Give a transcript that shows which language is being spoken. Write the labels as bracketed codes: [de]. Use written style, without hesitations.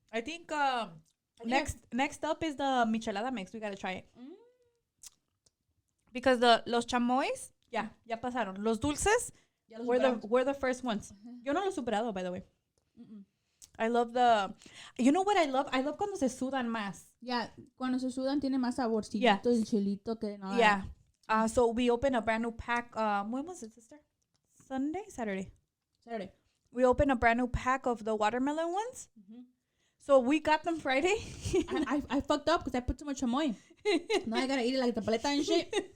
[en] I think next up is the michelada mix. We gotta try it. Because [es] los chamoys, ya pasaron. Los dulces [en] were the first ones. [es] Yo no lo he superado, [en] by the way. I love you know what I love? I love [es] cuando se sudan más. Yeah, cuando se sudan tiene más saborcito [en] Yeah. [es] el chilito que nada. [en] Yeah. So we opened a brand new pack. When was it, sister? Saturday. We opened a brand new pack of the watermelon ones. So we got them Friday. I fucked up because I put too much chamoy. Now I gotta eat it like the paleta and shit.